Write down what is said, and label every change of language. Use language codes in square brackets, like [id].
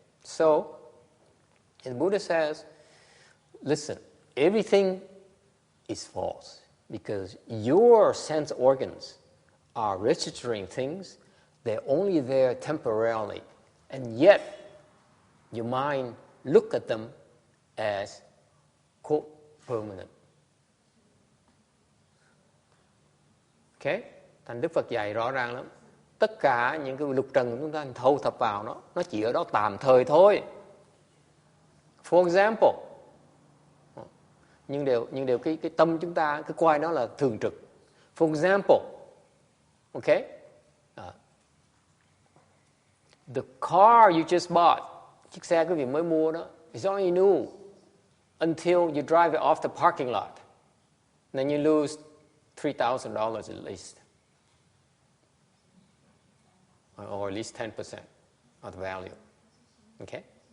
[en] So, the Buddha says, listen, everything is false because your sense organs are registering things. They're only there temporarily. And yet, your mind look at them as, quote, permanent. Okay? [vi] Thành Đức Phật dạy rõ ràng lắm. Tất cả những cái lục trần của chúng ta thâu thập vào nó chỉ ở đó tạm thời thôi. [en] For example, [vi] nhưng đều cái tâm chúng ta cứ coi nó là thường trực. [en] For example, okay, the car you just bought, [vi] chiếc xe quý vị mới mua đó, [en] is only new until you drive it off the parking lot. Then you lose $3,000 at least, or at least 10% of the value. Okay?